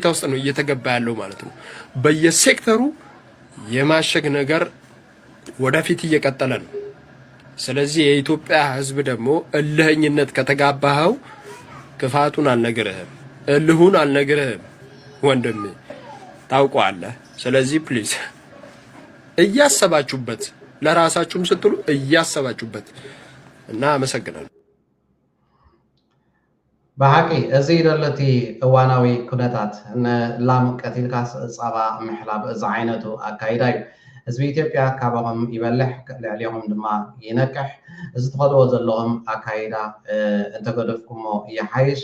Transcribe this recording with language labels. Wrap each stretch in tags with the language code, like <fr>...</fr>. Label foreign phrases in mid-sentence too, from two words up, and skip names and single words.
<am>ውስጥ ነው እየተገባ ያለው ማለት ነው በየሴክተሩ የማሸግ ነገር ወደፊት እየቀጠለ ነው ስለዚህ የኢትዮጵያ ህዝብ ደግሞ እልህኝነት ከተጋባው ክፋቱን አልነገረህም እልሁን አልነገረህም ወንድሜ ታውቀዋለህ ስለዚህ ፕሊዝ እያሰባችሁበት ለራሳችሁም ስትሉ እያሰባችሁበት እና አመሰግናለሁ</am> <ti>በሐቂ እዚ ደለቲ እዋናዊ ኩነታት ላም ቀቲልካ ፃባ ምሕላብ እዚ ዓይነቱ ኣካይዳ እዩ ህዝቢ ኢትዮጵያ ካብኦም ይበልሕ ልዕሊኦም ድማ ይነቅሕ እዚ ትኸድዎ ዘለኹም ኣካይዳ እንተገደፍኩሞ ይሓይሽ</ti>